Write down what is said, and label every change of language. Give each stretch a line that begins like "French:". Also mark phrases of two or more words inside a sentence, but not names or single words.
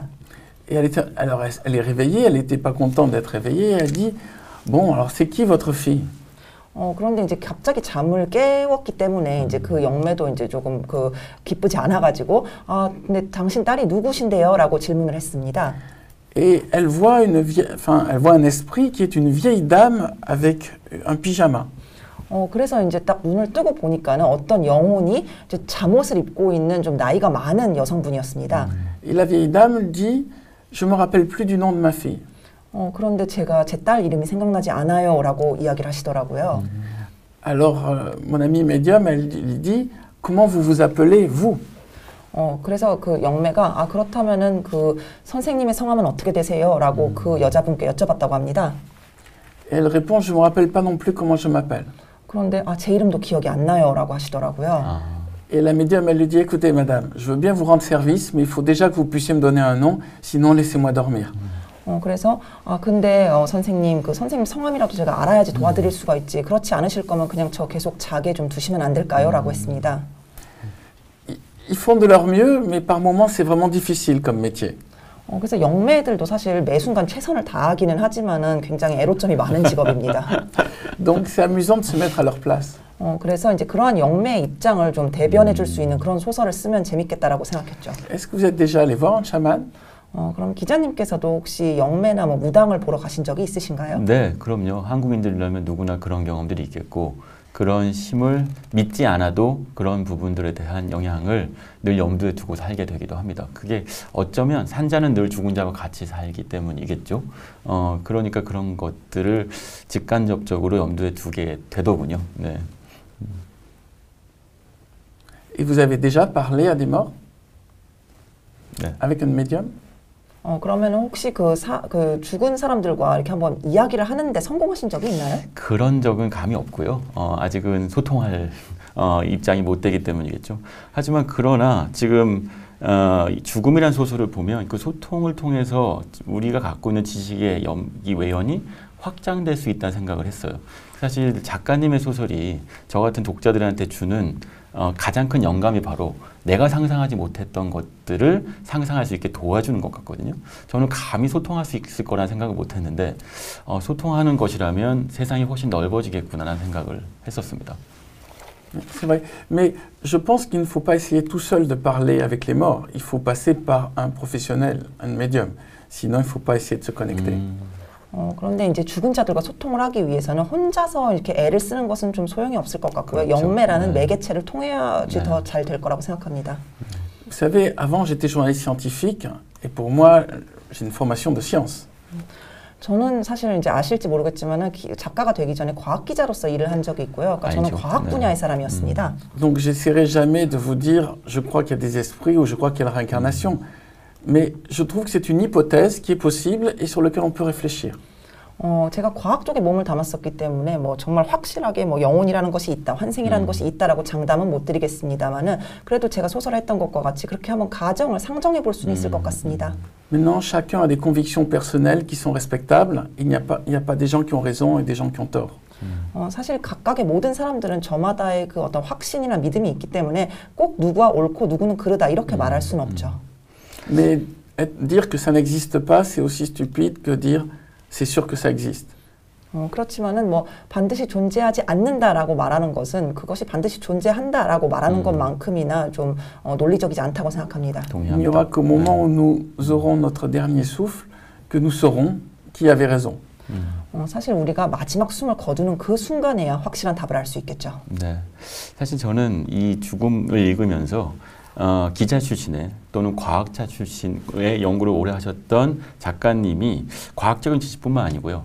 French: Et alors elle est réveillée, elle n'était pas contente d'être réveillée, elle dit bon alors c'est qui votre fille?
Korean: 그런데 이제 갑자기 잠을 깨웠기 때문에 이제 그 영매도 이제 조금 그 기쁘지 않아가지고 아 근데 당신 딸이 누구신데요?라고 질문을 했습니다.
French: Et elle voit elle voit un esprit qui est une vieille dame avec un pyjama.
Korean: 그래서 이제 딱 눈을 뜨고 보니까는 어떤 영혼이 이제 잠옷을 입고 있는 좀 나이가 많은 여성분이었습니다.
French: Et la vieille dame dit je me rappelle plus du nom de ma fille.
Korean: 그런데 제가 제 딸 이름이 생각나지 않아요라고 이야기를 하시더라고요.
French: Alors mon ami médium elle lui dit comment vous vous appelez vous?
Korean: 그래서 그 영매가 아 그렇다면은 그 선생님의 성함은 어떻게 되세요?라고 그 여자분께 여쭤봤다고 합니다.
French: Et elle répond je me rappelle pas non plus comment je m'appelle.
Korean: 그런데 아 제 이름도 기억이 안 나요라고 하시더라고요.
French: Et la médium elle lui dit écoutez madame, je veux bien vous rendre service mais il faut déjà que vous puissiez me donner un nom sinon laissez-moi dormir.
Korean: 그래서 아 근데 선생님 그 선생님 성함이라도 제가 알아야지 도와드릴 수가 있지. 그렇지 않으실 거면 그냥 저 계속 자게 좀 두시면 안 될까요?라고 했습니다.
French: Ils font de leur mieux mais par moments c'est vraiment difficile comme métier.
Korean: 그래서 영매들도 사실 매 순간 최선을 다하기는 하지만은 굉장히 애로점이 많은 직업입니다.
French: Donc c'est amusant de se mettre à leur place.
Korean: 그래서 이제 그러한 영매의 입장을 좀 대변해 줄 수 있는 그런 소설을 쓰면 재밌겠다라고 생각했죠.
French: Est-ce que vous êtes déjà allé voir un chaman?
Korean: 그럼 기자님께서도 혹시 영매나 뭐 무당을 보러 가신 적이 있으신가요? 네, 그럼요. 한국인들이라면 누구나 그런 경험들이 있겠고 그런 힘을 믿지 않아도 그런 부분들에 대한 영향을 늘 염두에 두고 살게 되기도 합니다. 그게 어쩌면 산자는 늘 죽은 자와 같이 살기 때문이겠죠. 그러니까 그런 것들을 직간접적으로 염두에 두게 되더군요. 네.
French: Et vous avez déjà parlé à des morts?
Korean: 네.
French: Avec un médium?
Korean: 그러면 혹시 그 죽은 사람들과 이렇게 한번 이야기를 하는데 성공하신 적이 있나요? 그런 적은 감이 없고요. 아직은 소통할 입장이 못 되기 때문이겠죠. 하지만 그러나 지금 죽음이란 소설을 보면 그 소통을 통해서 우리가 갖고 있는 지식의 이 외연이 확장될 수 있다는 생각을 했어요. 사실 작가님의 소설이 저 같은 독자들한테 주는 가장 큰 영감이 바로 내가 상상하지 못했던 것들을 상상할 수 있게 도와주는 것 같거든요. 저는 감히 소통할 수 있을 거라는 생각을 못했는데 소통하는 것이라면 세상이 훨씬 넓어지겠구나라는 생각을 했었습니다.
French: C'est vrai. Mais je pense qu'il ne faut pas essayer tout seul de parler avec les morts. Il faut passer par un professionnel, un médium. Sinon, il ne faut pas essayer de se connecter.
Korean: 그런데 이제 죽은 자들과 소통을 하기 위해서는 혼자서 이렇게 애를 쓰는 것은 좀 소용이 없을 것 같고요. 그렇죠. 영매라는 네. 매개체를 통해야지 더 잘 될 거라고 생각합니다.
French: Vous savez, avant, j'étais journaliste scientifique et pour moi, j'ai une formation de science.
Korean: 저는 사실 이제 아실지 모르겠지만은 작가가 되기 전에 과학 기자로서 일을 한 적이 있고요. 그러니까 저는 알죠. 과학 네. 분야의 사람이었습니다.
French: Donc, j'essaierai jamais de vous dire je crois qu'il y a des esprits ou je crois qu'il y a la réincarnation. Mais je trouve que c'est une hypothèse qui est possible et sur laquelle on peut réfléchir.
Korean: 제가 과학 쪽에 몸을 담았었기 때문에 뭐 정말 확실하게 뭐 영혼이라는 것이 있다, 환생이라는 것이 있다라고 장담은 못 드리겠습니다만은 그래도 제가 소설을 했던 것과 같이 그렇게 한번 가정을 상정해 볼 수는 있을 것 같습니다.
French: Maintenant, chacun a des convictions personnelles qui sont respectables. Il n'y a pas des gens qui ont raison et des gens qui ont tort.
Korean: 사실 각각의 모든 사람들은 저마다의 그 어떤 확신이나 믿음이 있기 때문에 꼭 누구가 옳고 누구는 그르다 이렇게 말할 수는 없죠.
French: Mais dire que ça n'existe pas, c'est aussi stupide que dire c'est sûr que ça existe.
Korean: 그렇지만은 뭐 반드시 존재하지 않는다라고 말하는 것은 그것이 반드시 존재한다라고 말하는 것만큼이나 좀 논리적이지 않다고 생각합니다.
French: Il n'y aura qu'au moment où nous aurons notre dernier souffle que nous saurons qui avait raison.
Korean: 사실 우리가 마지막 숨을 거두는 그 순간에야 확실한 답을 알 수 있겠죠. 네, 사실 저는 이 죽음을 읽으면서 기자 출신의 또는 과학자 출신의 연구를 오래 하셨던 작가님이 과학적인 지식뿐만 아니고요.